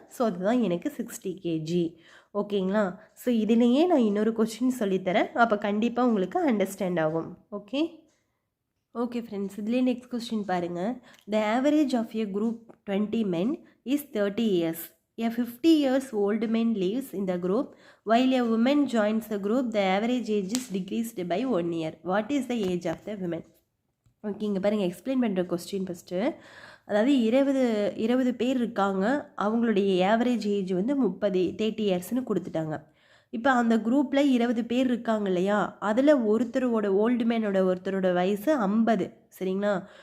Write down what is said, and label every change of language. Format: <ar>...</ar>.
<ta>So அதுதான் எனக்கு 60 kg. ஓகேங்களா. ஸோ இதுலேயே நான் இன்னொரு கொஸ்டின் சொல்லித்தரேன், அப்போ கண்டிப்பாக உங்களுக்கு அண்டர்ஸ்டாண்ட் ஆகும். ஓகே ஃப்ரெண்ட்ஸ், இதுலேயே நெக்ஸ்ட் கொஸ்டின் பாருங்கள்.</ta> <en>The average of a group 20 men is 30 years. A 50 years old man lives in the group while a woman joins the group. The average age is decreased by 1 year. What is the age of the women?</en> <ta>Okay, இங்கே பாருங்கள், explain பண்ணுற question first. அதாவது 20 பேர் இருக்காங்க, அவங்களுடைய average age வந்து 30 இயர்ஸ்னு கொடுத்துட்டாங்க. இப்போ அந்த குரூப்பில் 20 பேர் இருக்காங்க இல்லையா, அதில் ஒருத்தரோட வயசு 50. சரிங்களா.</ta>